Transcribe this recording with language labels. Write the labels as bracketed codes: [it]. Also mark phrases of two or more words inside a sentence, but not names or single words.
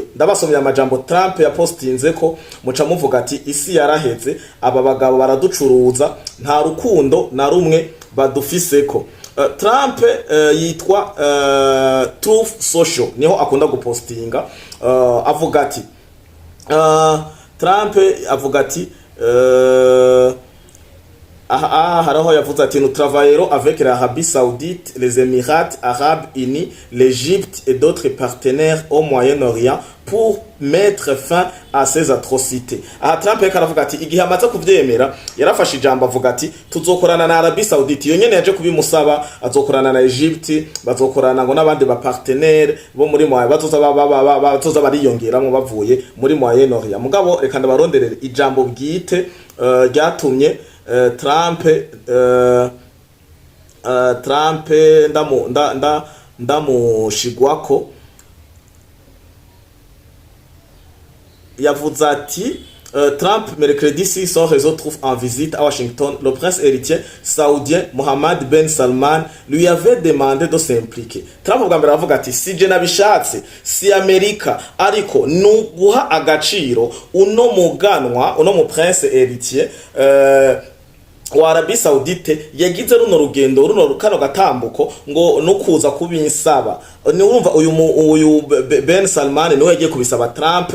[rn] Ndabasomye amajambo Trump yapostinze ko muca muvuga ati isi yaraheze, aba bagabo baraducuruza, nta rukundo na rumwe badufiseko. Trump yitwa Truth Social niho akunda gupostinga. Avuga ati Trump avuga ati haraho yavuze ati [fr] nous travaillerons avec l'Arabie Saoudite, les Émirats Arabes Unis, l'Égypte et d'autres partenaires au Moyen-Orient pour mettre fin à ces atrocités. [rn] Trump yaravuga ati igihe amaze kuvyemera yarafashe ijambo avuga ati tuzokorana na Arabie Saoudite. Iyo nyene yaje kubimusaba, azokorana na Egypte, bazokorana ngo n'abandi ba partenaires bo muri bazoza bariyongeramo bavuye muri Moyen-Orient. Mugabo reka ndabaronderere ijambo bwite ryatumye Trump ndamushigwako. Yavuze ati Trump, [fr] mercredi 6, son réseau trouve en visite à Washington. Le prince héritier saoudien Mohammed Ben Salman lui avait demandé de s'impliquer. [rn] Trump bwa mbere aravuga ati si je nabishatse si Amerika ariko nuguha agaciro uno muganwa uno mu [fr] prince héritier [rn] wa Arabie Saoudite yagize runo rugendo runo kano gatambuko ngo nukuza kubinsaba ni urumva uyu Ben Salman niwe yagiye kubisaba Trump.